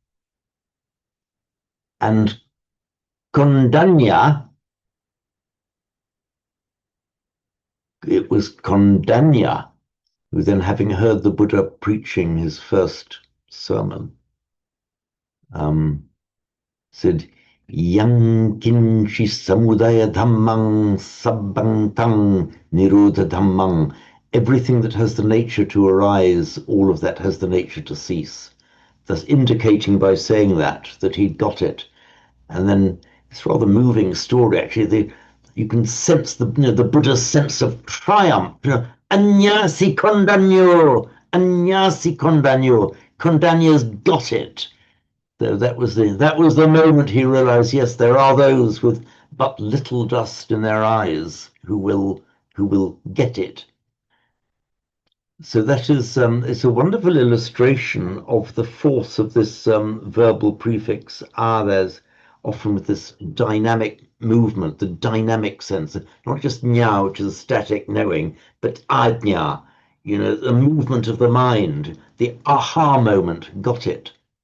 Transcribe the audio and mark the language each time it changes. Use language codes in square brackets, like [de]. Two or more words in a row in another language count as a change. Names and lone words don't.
[en] And Kondanya, it was Kondanya who then, having heard the Buddha preaching his first sermon, said, [pi] Yang kinchi samudaya dhammang sabbang tang nirodha dhammang. [en] Everything that has the nature to arise, all of that has the nature to cease. Thus indicating by saying that he got it. And then it's a rather moving story, actually. You can sense the Buddha's sense of triumph. [pi] Anyasi kondanyo, anyasi kondanyo. [en] Kondanyo's got it. So that was the moment he realized, yes, there are those with but little dust in their eyes who will get it. So that is it's a wonderful illustration of the force of this verbal prefix there's often with this dynamic movement, the dynamic sense, not just nya, which is static knowing, but ajna, the movement of the mind, the aha moment, got it.